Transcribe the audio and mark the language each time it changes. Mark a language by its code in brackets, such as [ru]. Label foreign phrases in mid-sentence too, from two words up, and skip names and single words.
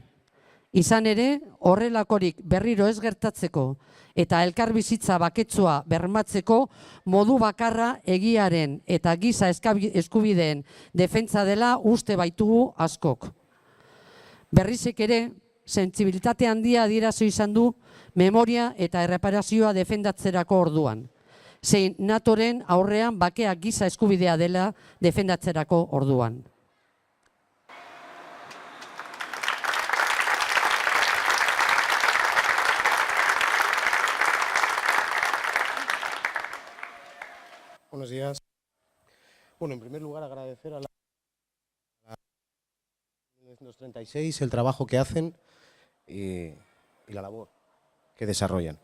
[eu] Izan ere, horrelakorik berriro ez gertatzeko eta elkarbizitza baketsua bermatzeko modu bakarra egiaren eta giza eskubideen defentsa dela uste baitugu askok. Berrizek ere, sentsibilitate handia adierazi izan du memoria eta erreparazioa defendatzerako orduan. Zein NATOren aurrean bakea giza eskubidea dela defendatzerako orduan. [es] Buenos días. Bueno, en primer lugar agradecer a la 1936 el trabajo que hacen y la labor que desarrollan.